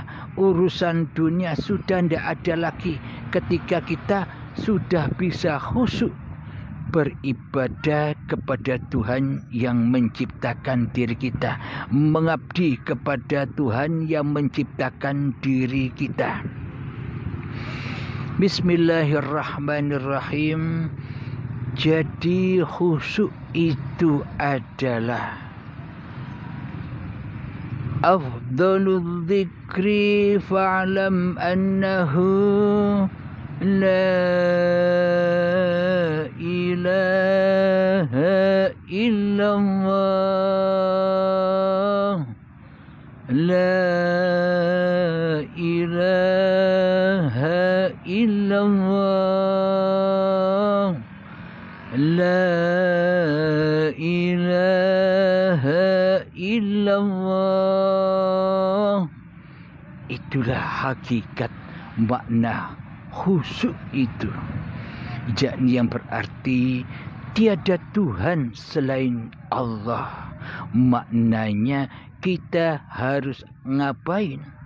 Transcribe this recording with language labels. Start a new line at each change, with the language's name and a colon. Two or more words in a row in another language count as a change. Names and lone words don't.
Indonesian: Urusan dunia sudah tidak ada lagi ketika kita sudah bisa khusyuk beribadah kepada Tuhan yang menciptakan diri kita, mengabdi kepada Tuhan yang menciptakan diri kita. Bismillahirrahmanirrahim. Jadi khusyuk itu adalah
Arabic: أفضل الذكر فاعلم أنه لا إله إلا الله، لا إله إلا الله، لا إله إلا الله.
Indonesian: Itulah hakikat makna khusyuk itu, yakni yang berarti tiada Tuhan selain Allah. Maknanya kita harus ngapain?